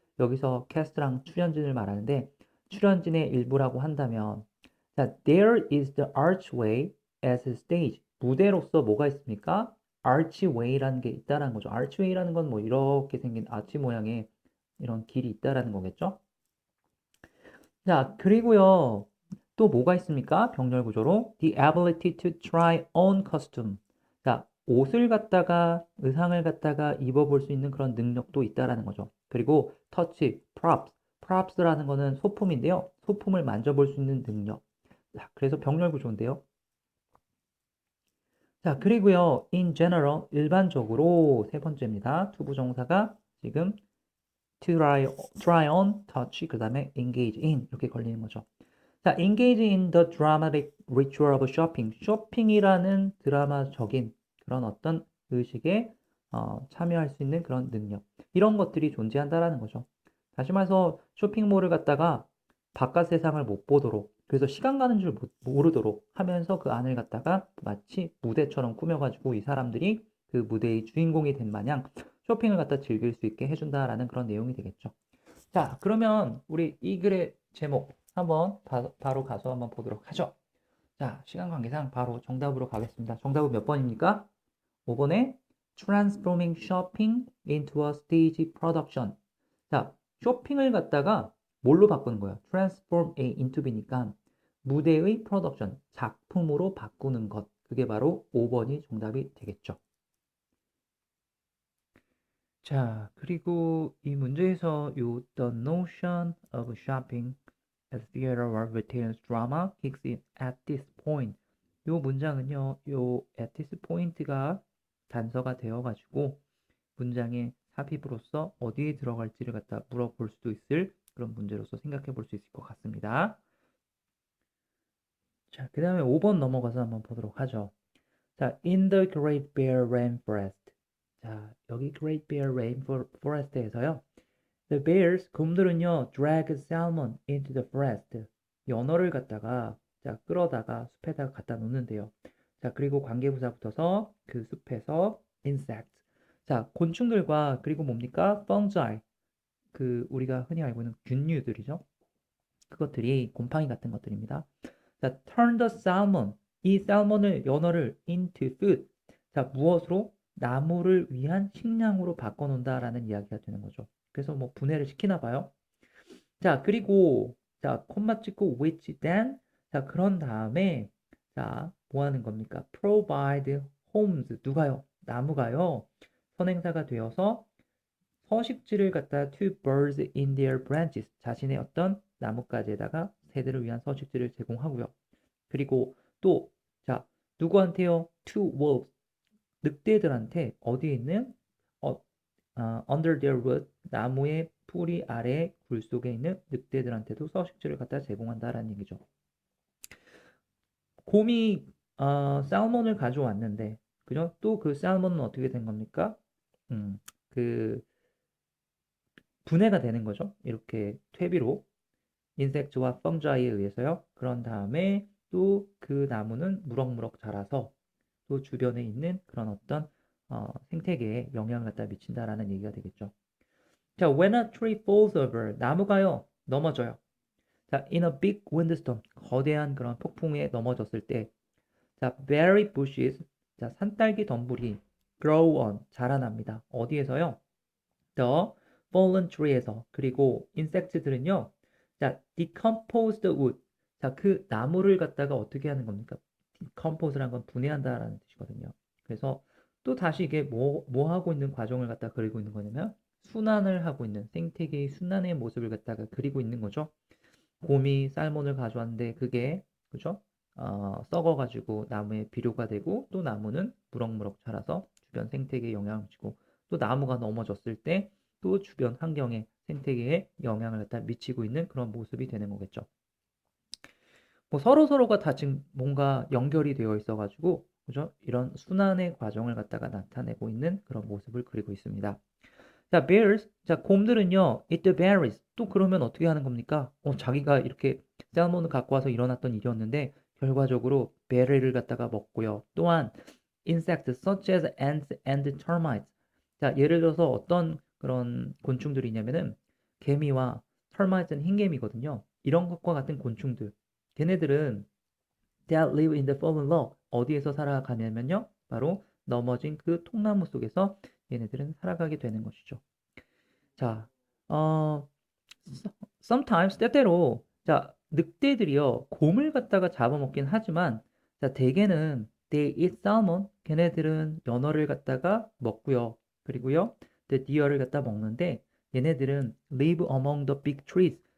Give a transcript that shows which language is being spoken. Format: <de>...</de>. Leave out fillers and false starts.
<ko>여기서 cast랑 출연진을 말하는데 출연진의 일부라고 한다면 자,</ko> <en>there is the archway as a stage.</en> <ko>무대로서 뭐가 있습니까? archway라는 게 있다라는 거죠. archway라는 건 뭐 이렇게 생긴 아치 모양의 이런 길이 있다라는 거겠죠? 자, 그리고요. 또 뭐가 있습니까? 병렬 구조로</ko> <en>the ability to try on costume.</en> <ko>자, 옷을 갖다가 의상을 갖다가 입어볼 수 있는 그런 능력도 있다라는 거죠. 그리고 touch, props라는 거는 소품인데요. 소품을 만져볼 수 있는 능력. 자, 그래서 병렬 구조인데요. 자, 그리고요. in general, 일반적으로 세 번째입니다. 투부정사가 지금 try on, touch, 그 다음에 engage in 이렇게 걸리는 거죠.</ko> <en>자, engage in the dramatic ritual of shopping.</en> <ko>쇼핑이라는 드라마적인 그런 어떤 의식에 참여할 수 있는 그런 능력. 이런 것들이 존재한다라는 거죠. 다시 말해서 쇼핑몰을 갔다가 바깥 세상을 못 보도록, 그래서 시간 가는 줄 모르도록 하면서 그 안을 갖다가 마치 무대처럼 꾸며가지고 이 사람들이 그 무대의 주인공이 된 마냥 쇼핑을 갖다 즐길 수 있게 해준다라는 그런 내용이 되겠죠. 자, 그러면 우리 이 글의 제목 한번 바로 가서 한번 보도록 하죠. 자, 시간 관계상 바로 정답으로 가겠습니다. 정답은 몇 번입니까? 5번에</ko> <en>Transforming Shopping into a Stage Production.</en> <ko>자, 쇼핑을 갖다가 뭘로 바꾸는 거예요? Transform A into B니까 무대의 프로덕션, 작품으로 바꾸는 것. 그게 바로 5번이 정답이 되겠죠. 자, 그리고 이 문제에서</ko> <en>the notion of shopping as theater or retail drama kicks in at this point.</en> <ko>요 문장은요, 요 at this point가 단서가 되어가지고 문장의 삽입으로서 어디에 들어갈지를 갖다 물어볼 수도 있을 그런 문제로서 생각해 볼 수 있을 것 같습니다. 자, 그 다음에 5번 넘어가서 한번 보도록 하죠. 자,</ko> <en>in the Great Bear Rainforest.</en> <ko>자, 여기 Great Bear Rainforest에서요.</ko> <en>The bears,</en> <ko>곰들은요,</ko> <en>drag salmon into the forest.</en> <ko>연어를 갖다가 자, 끌어다가 숲에다가 갖다 놓는데요. 자, 그리고 관계부사 붙어서 그 숲에서 insects. 자, 곤충들과 그리고 뭡니까?</ko> <en>fungi.</en> <ko>그 우리가 흔히 알고 있는 균류들이죠. 그것들이 곰팡이 같은 것들입니다. 자,</ko> <en>turn the salmon.</en> <ko>이 살몬을 연어를 into food. 자, 무엇으로? 나무를 위한 식량으로 바꿔놓는다라는 이야기가 되는 거죠. 그래서 뭐 분해를 시키나 봐요. 자, 그리고 자, 콤마 찍고 which then 자, 그런 다음에 자, 뭐 하는 겁니까?</ko> <en>provide homes.</en> <ko>누가요? 나무가요. 선행사가 되어서 서식지를 갖다</ko> <en>to birds in their branches.</en> <ko>자신의 어떤 나뭇가지에다가 새들을 위한 서식지를 제공하고요. 그리고 또 자, 누구한테요?</ko> <en>to wolves.</en> <ko>늑대들한테 어디에 있는 under their root 나무의 뿌리 아래 굴 속에 있는 늑대들한테도 서식지를 갖다 제공한다라는 얘기죠. 곰이 살몬을 가져왔는데 그죠? 또 그 살몬은 어떻게 된 겁니까? 그 분해가 되는 거죠. 이렇게 퇴비로 인섹트와 펑자이에 의해서요. 그런 다음에 또 그 나무는 무럭무럭 자라서 또 주변에 있는 그런 어떤 생태계에 영향을 갖다 미친다라는 얘기가 되겠죠.</ko> <en>자, when a tree falls over,</en> <ko>나무가요, 넘어져요. 자,</ko> <en>in a big windstorm,</en> <ko>거대한 그런 폭풍에 넘어졌을 때, 자,</ko> <en>berry bushes,</en> <ko>자, 산딸기 덤불이 grow on, 자라납니다. 어디에서요?</ko> <en>The fallen tree에서.</en> <ko>그리고 insects들은요, 자,</ko> <en>decomposed wood,</en> <ko>자, 그 나무를 갖다가 어떻게 하는 겁니까? decompose란 건 분해한다라는 뜻이거든요. 그래서 또 다시 이게 뭐 하고 있는 과정을 갖다 그리고 있는 거냐면 순환을 하고 있는 생태계의 순환의 모습을 갖다가 그리고 있는 거죠. 곰이 살몬을 가져왔는데 그게 그죠? 썩어가지고 나무에 비료가 되고 또 나무는 무럭무럭 자라서 주변 생태계에 영향을 주고 또 나무가 넘어졌을 때 또 주변 환경에 생태계에 영향을 갖다 미치고 있는 그런 모습이 되는 거겠죠. 뭐 서로가 다 지금 뭔가 연결이 되어 있어가지고 그죠? 이런 순환의 과정을 갖다가 나타내고 있는 그런 모습을 그리고 있습니다.</ko> <en>자, bears. 자,</en> <ko>곰들은요,</ko> <en>eat the berries.</en> <ko>또 그러면 어떻게 하는 겁니까? 자기가 이렇게 쌀몬을 갖고 와서 일어났던 일이었는데, 결과적으로 베리를 갖다가 먹고요. 또한,</ko> <en>insects such as ants and termites.</en> <ko>자, 예를 들어서 어떤 그런 곤충들이 있냐면은 개미와 termites는 흰개미거든요. 이런 것과 같은 곤충들. 걔네들은</ko> <en>that live in the fallen log.</en> <ko>어디에서 살아가냐면요. 바로 넘어진 그 통나무 속에서 얘네들은 살아가게 되는 것이죠. 자, 어, sometimes 때때로 자, 늑대들이요. 곰을 갖다가 잡아먹긴 하지만 자, 대개는</ko> <en>they eat salmon.</en> <ko>걔네들은 연어를 갖다가 먹고요. 그리고요.</ko> <en>the deer를</en> <ko>갖다 먹는데 얘네들은</ko> <en>live among the big trees.</en>